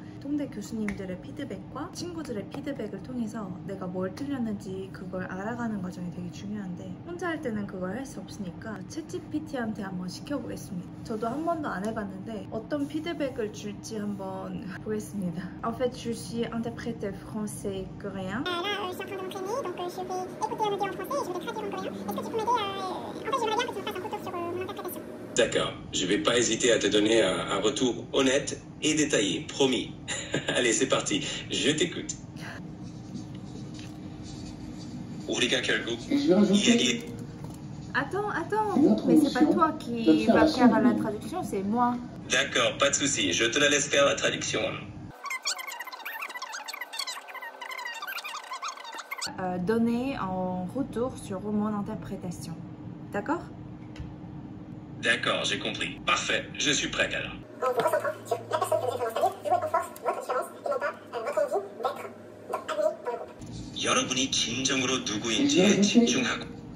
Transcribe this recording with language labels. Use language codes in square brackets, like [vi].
[ko] 통대 교수님들의 피드백과 친구들의 피드백을 통해서 내가 뭘 틀렸는지 그걸 알아가는 과정이 되게 중요한데 혼자 할 때는 그걸 할 수 없으니까 챗GPT한테 한번 시켜보겠습니다. 저도 한 번도 안 해봤는데 어떤 피드백을 줄지 한번 보겠습니다. [fr] En fait, je suis interprète français coréen. Là, je suis en train de m'entraîner, donc je vais écouter un audio en français et je vais traduire en coréen. Est-ce que tu peux m'aider En fait, j'aimerais bien que tu me fasses un retour sur mon interprétation. D'accord, je vais pas hésiter à te donner un retour honnête et détaillé, promis. Allez, c'est parti, je t'écoute. [ko] 우리가 결국 이야기. [fr] Attends, mais c'est pas toi qui va faire la traduction, c'est moi. D'accord, pas de souci, je te la laisse faire la traduction. Donner en retour sur mon interprétation. D'accord? D'accord, j'ai compris. Parfait, je suis prête alors. En vous recentrant sur la personne que vous êtes en train d'installer, jouez en force votre différence et non pas votre envie d'être admis dans le groupe. [ko] 여러분이 진정으로 누구인지에 집중하고.